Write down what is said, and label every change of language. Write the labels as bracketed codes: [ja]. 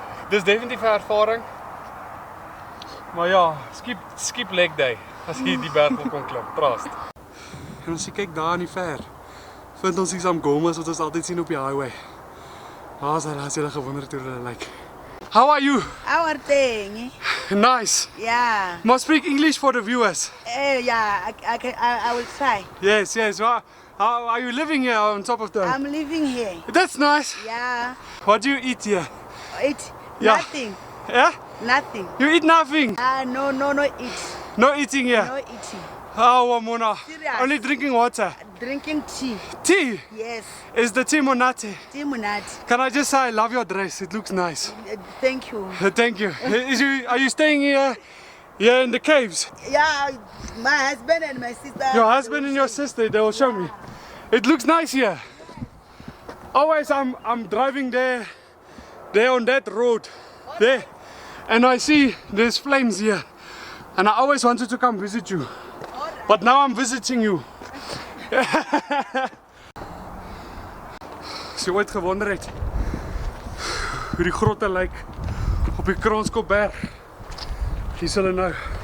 [af] Dis definitief 'n ervaring. Maar ja, [en] skip leg day [af] as jy die berg wil kon klim, trust. En as jy kyk daar in die ver, vind ons die Samgomas wat ons altyd sien op die highway. Daar is hulle, as jy gewonder het hoe hulle lyk. [en] How are you? Our thing, Nice. yeah. Must speak English for the viewers. Yeah, I will try. Yes, yes. How are you living here on top of them? I'm living here. That's nice. Yeah. What do you eat here? Eat Yeah. nothing. Yeah? Nothing. You eat nothing? No eat. No eating here? No eating. Oh, Mona. Serious? Only drinking water. Drinking tea. Tea? Yes. Is the tea monate? Tea munat. Can I just say I love your dress? It looks nice. Thank you. Thank you. Are you staying here in the caves? Yeah, my husband and my sister. Your husband and your sister, they will show me. It looks nice here. Always I'm driving there on that road, there, and I see there's flames here. And I always wanted to come visit you. But now I'm visiting you. [af] As jy ooit gewonder het hoe die grotte lyk op die Kraanskopberg, hier is hulle nou.